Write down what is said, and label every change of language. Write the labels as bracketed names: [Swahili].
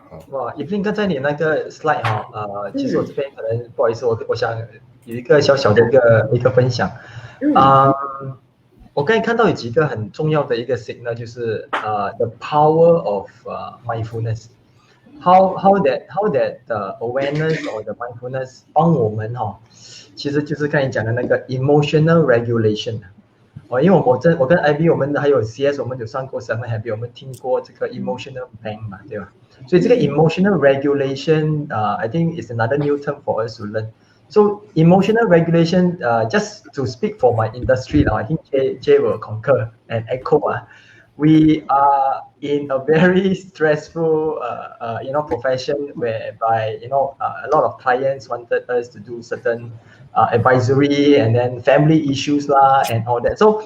[Chinese] 哇，Evelyn刚才你那个 slide 其实我这边可能不好意思，我想有一个小小的一个分享。我刚才看到有几个很重要的一个 signal， 就是 [English] the power of mindfulness。 how that awareness or the mindfulness [Chinese] 帮我们其实就是刚才讲的那个 [English] emotional regulation。 [Chinese] 因为我跟 IB 我们还有 CS 我们有上过 Seven Habits， 我们听过这个 emotional bank 嘛，对吧？所以这个 [English] emotional regulation I think is another new term for us to learn. So emotional regulation, just to speak for my industry now, I think Jay will concur and echo. We are in a very stressful, profession whereby a lot of clients wanted us to do certain advisory and then family issues and all that.